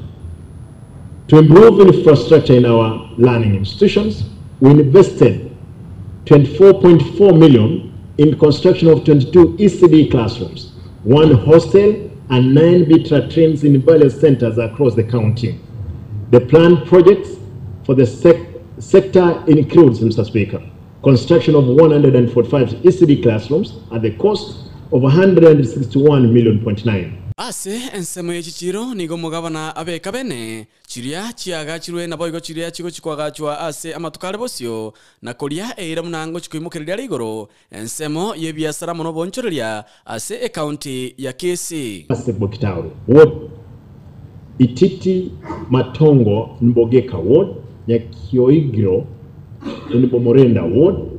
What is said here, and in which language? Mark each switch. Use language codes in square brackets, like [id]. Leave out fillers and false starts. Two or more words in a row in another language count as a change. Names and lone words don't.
[en] To improve infrastructure in our learning institutions, we invested 24.4 million in construction of 22 ECD classrooms, 1 hostel, and 9 BTRA trains in various centers across the county. The planned projects for the sector includes, Mr. Speaker, construction of 145 ECD classrooms at the cost of 161.9 million. [guz] Ase ensemo yechichiro nigo mugabana abeka bene chiria chiaga chirwe naboigo chiria chigo chikwagachwa ase amatukale bosio na kolia eira munango chikuimukereria ligoro ensemo yebiasara mono bonchoreria ase e county ya Gusii. Ase Bokitauri ward Ititi Matongo Mbogeka ward, Nyakioigiro in Bomorenda ward,